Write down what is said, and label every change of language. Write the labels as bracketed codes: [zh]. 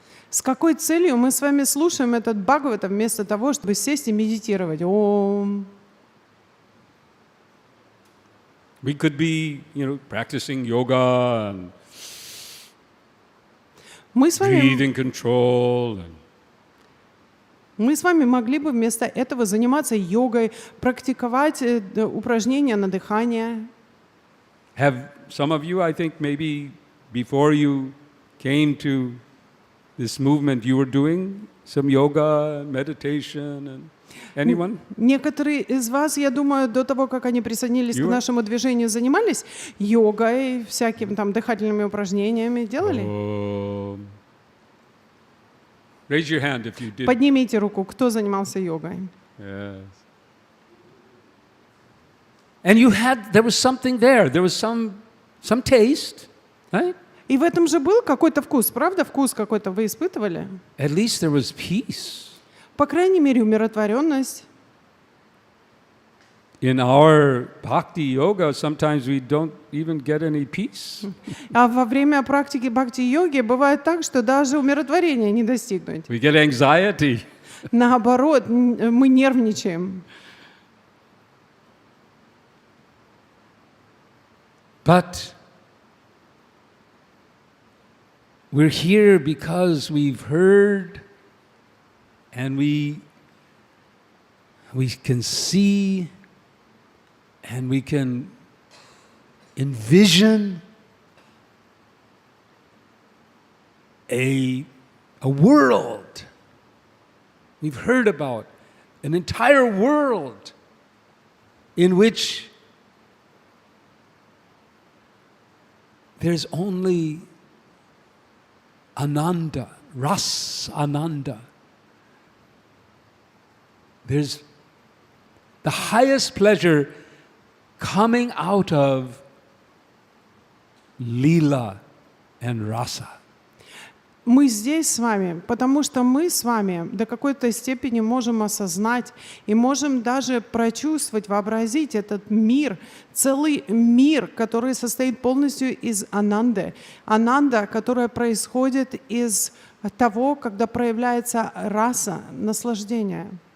[ru] С какой целью мы с вами слушаем этот Бхагаватам вместо того, чтобы сесть и медитировать? Ом. [en] We could be, practicing yoga and [ru] Мы с вами [en] breathing control. [ru] Мы с вами могли бы вместо этого заниматься йогой, практиковать упражнения на дыхание. [en] Have some of you, I think, maybe before you came to this movement, you were doing some yoga, meditation, and anyone? [ru] Некоторые из вас, я думаю, до того, как они присоединились к нашему движению, занимались йогой, всякими там дыхательными упражнениями, делали? [en] Raise your hand if you did. [ru] Поднимите руку, кто занимался йогой. [en] Yes. And there was something there was some taste, right? [ru] И в этом же был какой-то вкус, правда? Вкус какой-то вы испытывали? [en] At least there was peace. [ru] По крайней мере, умиротворенность. [en] In our bhakti yoga, sometimes we don't even get any peace. [ru] А во время практики бхакти-йоги бывает так, что даже умиротворения не достигнуть. [en] We get anxiety. [ru] Наоборот, мы нервничаем. [en] But we're here because we've heard and we can see and we can envision a world. We've heard about an entire world in which there's only Ananda, Ras Ananda. There's the highest pleasure coming out of Lila and Rasa. [ru] Мы здесь с вами, потому что мы с вами до какой-то степени можем осознать и можем даже прочувствовать, вообразить этот мир, целый мир, который состоит полностью из ананды. Ананда, которая происходит из того, когда проявляется раса, наслаждение.